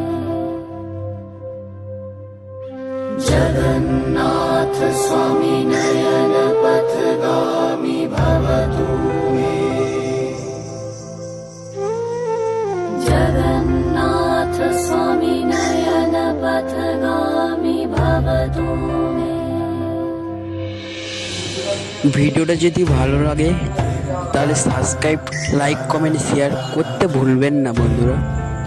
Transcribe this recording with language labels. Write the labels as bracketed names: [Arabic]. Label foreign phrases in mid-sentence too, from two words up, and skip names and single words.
[Sanskrit] जगन्नाथ स्वामी नयन पथगामी भवतु मे। जगन्नाथ स्वामी नयन पथगामी भवतु मे। [Bangla] ভিডিওটা যদি ভালো লাগে তাহলে [English] subscribe, like, comment, share [Bangla] করতে ভুলবেন না বন্ধুরা।